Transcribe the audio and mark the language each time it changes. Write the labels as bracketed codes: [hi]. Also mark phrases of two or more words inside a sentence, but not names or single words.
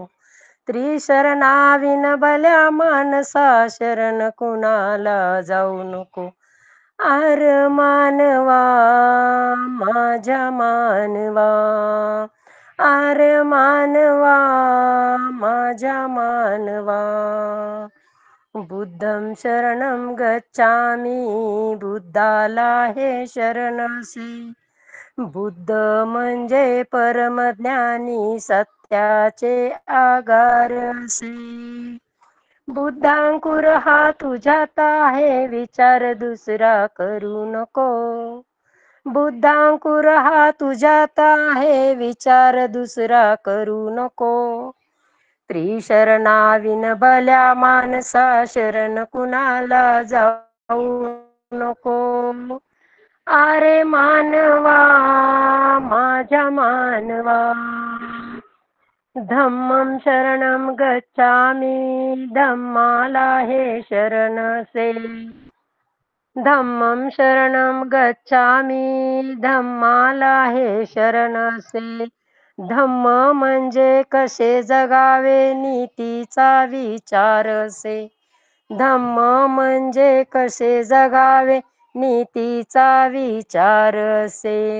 [mr] त्रिशरणाविन भल्या मानसा, शरण कुणाला जाऊ नको. आर मानवा माझ्या मानवा, आर मानवा माझ्या मानवा. [pi] बुद्धं शरणं गच्छामि, [mr] बुद्धाला हे शरणसे. बुद्ध म्हणजे परमज्ञानी, सत्याचे आगारसे. बुद्धांकुर हा तुझ्यात आहे, विचार दुसरा करू नको. बुद्धांकुर हा तुझ्यात आहे, विचार दुसरा करू नको. त्रिशरणाविन भल्या मानसा, शरण कुणाला जाऊ नको. अरे मानवा माझ्या मानवा. [pi] धम्मं शरणं गच्छामि, [mr] धम्माला हे शरणसे. [pi] धम्मं शरणं गच्छामि, [mr] धम्माला हे शरणसे. धम्म म्हणजे कसे जगावे, नीतीचा विचारसे. धम्म म्हणजे कसे जगावे, नीतीचा विचारसे.